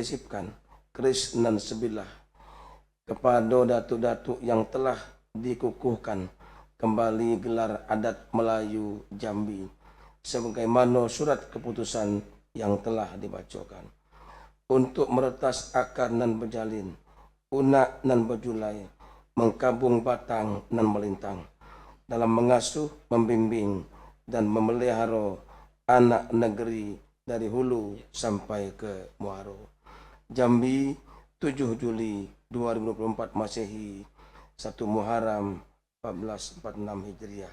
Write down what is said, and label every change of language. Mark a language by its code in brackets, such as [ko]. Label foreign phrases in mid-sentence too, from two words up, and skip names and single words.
[id] sisipkan keris nan sebilah kepada datuk-datuk yang telah dikukuhkan kembali gelar adat Melayu Jambi sebagaimana surat keputusan yang telah dibacakan, untuk meretas akar nan berjalin, unak nan berjulai, mengkabung batang nan melintang, dalam mengasuh, membimbing, dan memelihara anak negeri dari hulu sampai ke muara. Jambi, 7 Juli 2024 Masehi, 1 Muharram 1446 Hijriah.